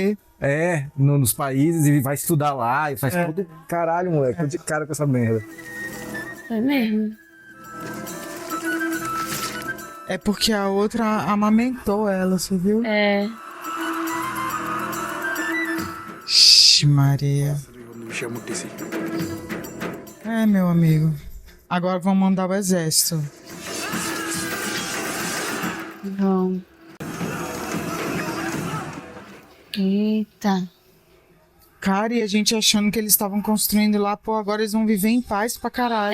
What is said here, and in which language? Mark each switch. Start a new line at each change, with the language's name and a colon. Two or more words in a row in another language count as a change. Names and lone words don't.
Portuguese: Nos países e vai estudar lá e faz tudo. Caralho, moleque. Eu de cara com essa merda. Foi mesmo. É porque a outra amamentou ela, você viu? É. Ixi, Maria.
Kannada: ಒಂದು ವಿಷಯ ಮುಟ್ಟಿಸಿ.
Portuguese: É, meu amigo. Agora vamos mandar o exército. Vamos. Eita. Cara, e a gente achando que eles estavam construindo lá, pô, agora eles vão viver em paz pra caralho.